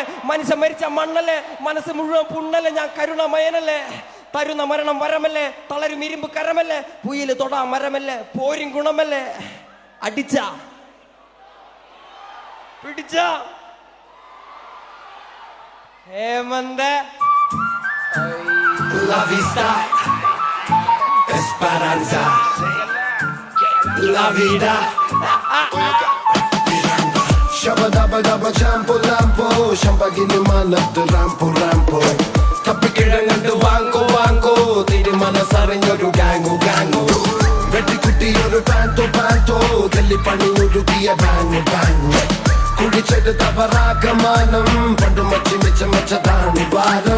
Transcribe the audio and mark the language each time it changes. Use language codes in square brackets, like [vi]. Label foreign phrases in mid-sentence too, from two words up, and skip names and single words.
[ml] മനുഷ്യൻ മരിച്ച മണ്ണല്ലേ, മനസ്സ് മുഴുവൻ പുണ്ണല്ലേ. ഞാൻ കരുണമയനല്ലേ, തരുന്ന മരണം വരമല്ലേ, തളരും ഇരുമ്പ് കരമല്ലേ, പുയില് തൊടാ മരമല്ലേ, പോരും ഗുണമല്ലേ. അടിച്ച പിടിച്ച ഹേമന്ത് [es] Esperanza, la vida. Shabba dabba dabba champo lampo, shambagini manattu rampo rampo. [ml] തപ്പിക്കിഴങ്ങണ്ട് വാങ്കോ വാങ്കോ, തിരുമനസറിഞ്ഞൊരു ഗാങ്ങു ഗാങ്ങു. വെട്ടിക്കുട്ടിയൊരു പാൻറ്റോ പാൻറ്റോ, തെല്ലിപ്പണിയൊരുക്കിയ ബാങ്ങു ബാങ്ങു. കുടിച്ചെടുത്ത പരാഗമാനം, പണ്ടു മച്ചി മെച്ചതാണ് ഭാരം.